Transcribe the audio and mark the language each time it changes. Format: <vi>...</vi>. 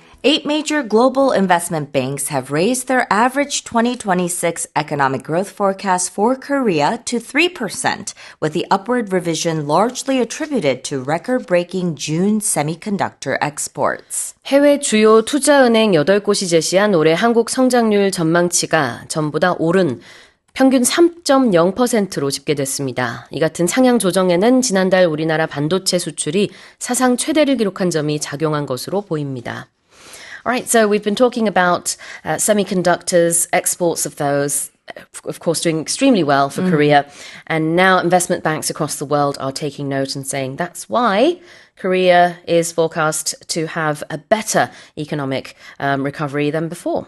<en>8 major global investment banks have raised their average 2026 economic growth forecast for Korea to 3%, with the upward revision largely attributed to record-breaking June semiconductor exports.</en> <ko>해외 주요 투자은행 8곳이 제시한 올해 한국 성장률 전망치가 전보다 오른 평균 3.0%로 집계됐습니다. 이 같은 상향 조정에는 지난달 우리나라 반도체 수출이 사상 최대를 기록한 점이 작용한 것으로 보입니다.</ko> <en>Alright, so we've been talking about semiconductors, exports of those, of course doing extremely well for Korea. And now investment banks across the world are taking note and saying that's why Korea is forecast to have a better economic recovery than before.</en>